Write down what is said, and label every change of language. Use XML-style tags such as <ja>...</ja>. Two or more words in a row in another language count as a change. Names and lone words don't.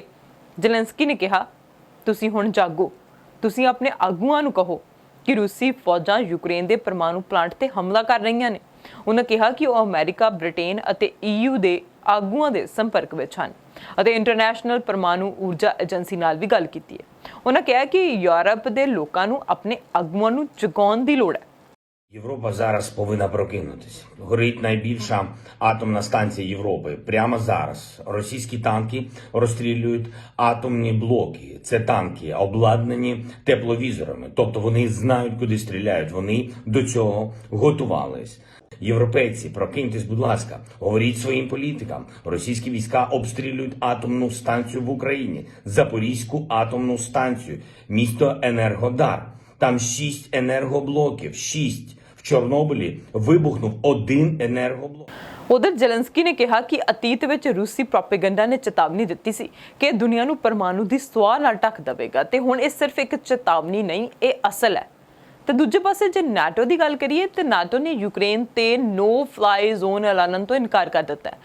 <pa>ਜ਼ੈਲੈਂਸਕੀ ਨੇ ਕਿਹਾ, ਤੁਸੀਂ ਹੁਣ ਜਾਗੋ, ਤੁਸੀਂ ਆਪਣੇ ਆਗੂਆਂ ਨੂੰ ਕਹੋ ਕਿ ਰੂਸੀ ਫੌਜਾਂ ਯੂਕਰੇਨ ਦੇ ਪਰਮਾਣੂ ਪਲਾਂਟ ਤੇ ਹਮਲਾ ਕਰ ਰਹੀਆਂ ਨੇ। ਉਹਨਾਂ ਕਿਹਾ ਕਿ ਉਹ ਅਮਰੀਕਾ, ਬ੍ਰਿਟੇਨ ਅਤੇ EU ਦੇ ਆਗੂਆਂ ਦੇ ਸੰਪਰਕ ਵਿੱਚ ਹਨ ਅਤੇ ਇੰਟਰਨੈਸ਼ਨਲ ਪਰਮਾਣੂ ਊਰਜਾ ਏਜੰਸੀ ਨਾਲ ਵੀ ਗੱਲ ਕੀਤੀ ਹੈ। ਉਹਨਾਂ ਕਿਹਾ ਕਿ ਯੂਰਪ ਦੇ ਲੋਕਾਂ ਨੂੰ ਆਪਣੇ ਆਗੂਆਂ ਨੂੰ ਜਗਾਉਣ ਦੀ ਲੋੜ ਹੈ।</pa> <uk>Європа зараз повинна прокинутися. Горить найбільша атомна станція Європи. Прямо зараз російські танки розстрілюють атомні блоки. Це танки обладнані тепловізорами. Тобто вони знають, куди стріляють. Вони до цього готувались. Європейці, прокиньтесь, будь ласка, говоріть своїм політикам. Російські війська обстрілюють атомну станцію в Україні. Запорізьку атомну станцію. Місто Енергодар. Там 6 енергоблоків. 6. В Чорнобилі вибухнув 1 енергоблок.</uk> <pa>ਉਧਰ ਜ਼ੈਲੈਂਸਕੀ ਨੇ ਕਿਹਾ ਕਿ ਅਤੀਤ ਵਿੱਚ ਰੂਸੀ ਪ੍ਰੋਪੇਗੈਂਡਾ ਨੇ ਚੇਤਾਵਨੀ ਦਿੱਤੀ ਸੀ ਕਿ ਇਹ ਦੁਨੀਆ ਨੂੰ ਪਰਮਾਣੂ ਦੀ ਸੁਆਹ ਨਾਲ ਢੱਕ ਦੇਵੇਗਾ ਤੇ ਹੁਣ ਇਹ ਸਿਰਫ ਇੱਕ ਚੇਤਾਵਨੀ ਨਹੀਂ, ਇਹ ਅਸਲ ਹੈ। ਤੇ ਦੂਜੇ ਪਾਸੇ ਜੇ ਨਾਟੋ ਦੀ ਗੱਲ ਕਰੀਏ ਤੇ ਨਾਟੋ ਨੇ ਯੂਕਰੇਨ ਤੇ</pa> <en>no fly zone</en> <pa>ਐਲਾਨਣ ਤੋਂ ਇਨਕਾਰ ਕਰ ਦਿੱਤਾ ਹੈ।</pa>